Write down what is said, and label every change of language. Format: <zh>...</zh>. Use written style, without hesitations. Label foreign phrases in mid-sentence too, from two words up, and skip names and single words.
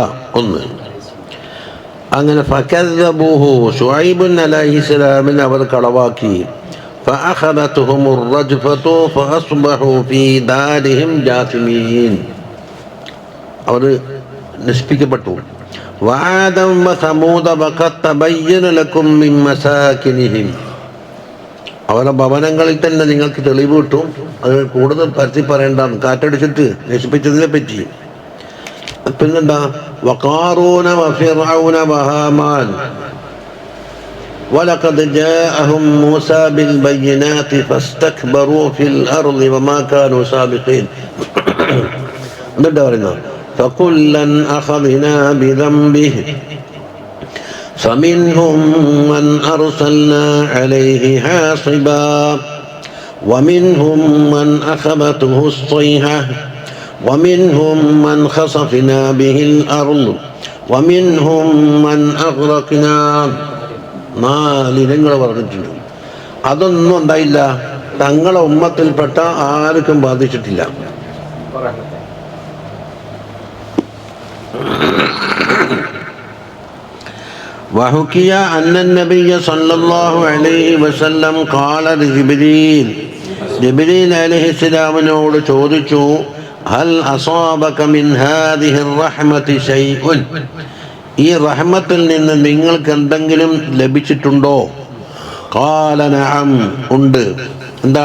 <ml>അങ്ങനെ ഫകذبوه, ശുഐബ് അലൈഹിസ്സലാമിനെ അവർ കളവാക്കി.</ml> <ar>فأخذتهم الرجفة فأصبحوا في دارهم جاثمين.</ar> <ml>അവർ നശിപ്പിക്കപ്പെട്ടു.</ml> <ar>وعادا وثمود وقد تبين لكم من مساكنهم.</ar> <ml>അവരുടെ ഭവനങ്ങളിൽ തന്നെ നിങ്ങൾക്ക് തെളിവ് കിട്ടും. അത് കൂടുതൽ പരത്തി പറയേണ്ടാന്ന്, കാറ്റടിച്ചിട്ട് നശിപ്പിച്ചതിനെ പറ്റി. പിന്നെന്താ?</ml> <ar>وقارون وفرعون وهامان ولقد جاءهم موسى بالبينات فاستكبروا في الأرض وما كانوا سابقين.</ar> <ml>എന്നിട്ട് പറയുന്നു</ml> <ar>فكلا أخذنا بذنبه فمنهم من أرسلنا عليه حاصبا ومنهم من أخذته الصيحة ومنهم من خسفنا به الأرض ومنهم من أغرقنا.</ar> <ml>4 ഇനങ്ങൾ പറഞ്ഞിട്ടുണ്ട്. അതൊന്നും ഉണ്ടായില്ല, തങ്ങളെ ഉമ്മത്തിൽപ്പെട്ട ആർക്കും ബാധിച്ചിട്ടില്ല.</ml> <ar>وحكي أن النبي صلى الله عليه وسلم قال لجبريل,</ar> <ml>ജിബ്രീൽ അലൈഹിസ്സലാമിനോട് ചോദിച്ചു,</ml> <ar>هل أصابك من هذه الرحمة شيء,</ar> <ml>ഈ റഹ്മത്തിൽ നിന്ന് നിങ്ങൾക്ക് എന്തെങ്കിലും ലഭിച്ചിട്ടുണ്ടോ?</ml> <ar>قال نعم,</ar> <ml>ഉണ്ട്. എന്താ?</ml>